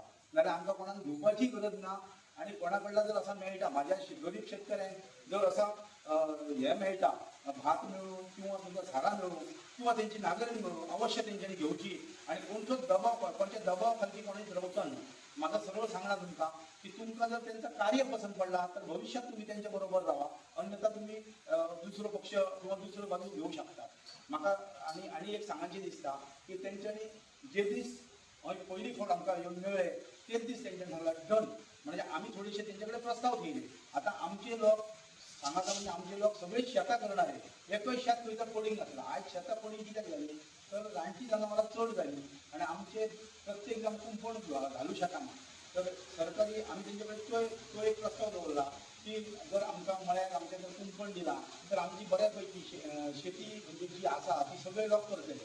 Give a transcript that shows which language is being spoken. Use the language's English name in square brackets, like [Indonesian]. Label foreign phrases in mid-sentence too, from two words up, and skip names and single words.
[Konkani] नाल्यार आमकां कोणाक घेवपाची गरज ना. आणि कोणाकडला जर असा मेळटा माझ्या गरीब शेतकऱ्यांक जर असा हे मेळटा भात मेळूं किंवा तुमकां सारा मेळूं किंवा त्यांची नागरणी मेळूं अवश्य तेंच्यांनी घेवची. आणि कोणतोच दबाव कोणत्या दबाव खाली कोणीच रावचा न्हू. म्हाका सरळ सांगला तुमकां [Marathi] की तुमकां जर त्यांचं कार्य पसंत पडला तर भविष्यात तुम्ही त्यांच्या बरोबर राहा, अन्यथा तुम्ही दुसरो पक्ष किंवा दुसरो बाजू घेऊ शकता. [Konkani] म्हाका आणि एक सांगायची दिसता की तेंच्यांनी जे दीस पयली फावट आमकां येवन मेळ्ळे तेच दीस तेंच्यांनी सांगला डन. [Marathi] म्हणजे आम्ही थोडेसे त्यांच्याकडे प्रस्ताव केले. आता आमचे लोक सांगायचं म्हणजे आमचे लोक सगळे शेतां करणारे. [Konkani] एकय शेत खंय तर पडींग घातला. आयज शेतां पडींग कित्याक जाली तर रानची जनावरां चड जाली आणि आमचे प्रत्येक जाण कुंपण घालू शकना. तर सरकारी आमी तेंचे कडेन तो एक प्रस्ताव दवरला की जर आमकां मळ्याक आमच्या जर कुंपण दिला तर आमची बऱ्या पैकी शेती म्हणजे जी आसा ती सगळे लोक करतले.